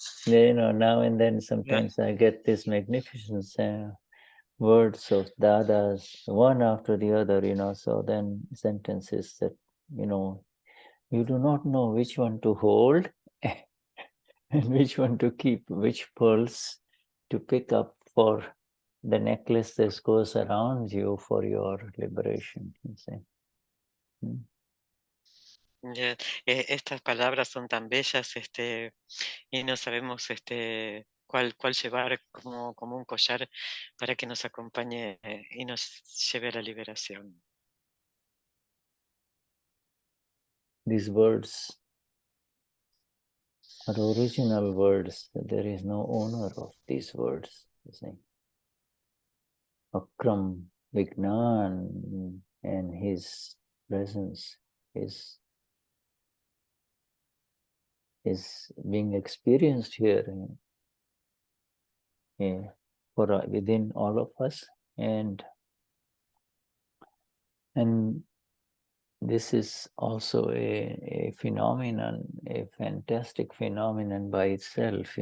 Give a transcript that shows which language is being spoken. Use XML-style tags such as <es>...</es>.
<en>You know, now and then sometimes I get these magnificent words of dadas, one after the other, you know, so then sentences that, you know, you do not know which one to hold and which one to keep, which pearls to pick up for the necklace that goes around you for your liberation, you see.</en> <es>Estas palabras son tan bellas, y no sabemos cuál llevar como un collar para que nos acompañe y nos lleve a la liberación.</es> <en>These words are original words. There is no owner of these words, you see. Akram Vignan and his presence is being experienced here for within all of us, and this is also a phenomenon, a fantastic phenomenon by itself.</en>